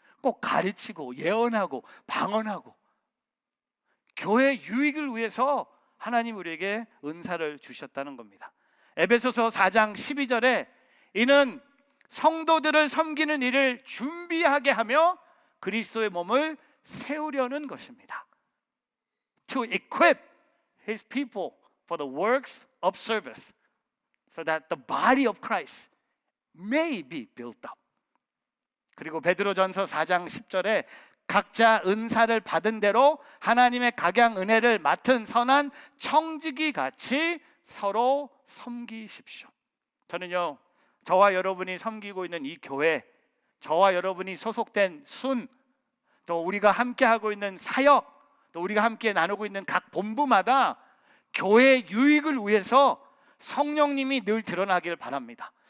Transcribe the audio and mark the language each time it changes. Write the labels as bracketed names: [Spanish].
[Korean] 꼭 가르치고 예언하고 방언하고, 교회 유익을 위해서 하나님 우리에게 은사를 주셨다는 겁니다. 에베소서 4장 12절에 이는 성도들을 섬기는 일을 준비하게 하며 그리스도의 몸을 세우려는 것입니다. [English] To equip his people for the works of service, so that the body of Christ may be built up. [Korean] 그리고 베드로전서 4장 10절에 각자 은사를 받은 대로 하나님의 각양 은혜를 맡은 선한 청지기 같이 서로 섬기십시오. 저는요, 저와 여러분이 섬기고 있는 이 교회, 저와 여러분이 소속된 순, 또 우리가 함께 하고 있는 사역, 또 우리가 함께 나누고 있는 각 본부마다 교회의 유익을 위해서 성령님이 늘 드러나길 바랍니다.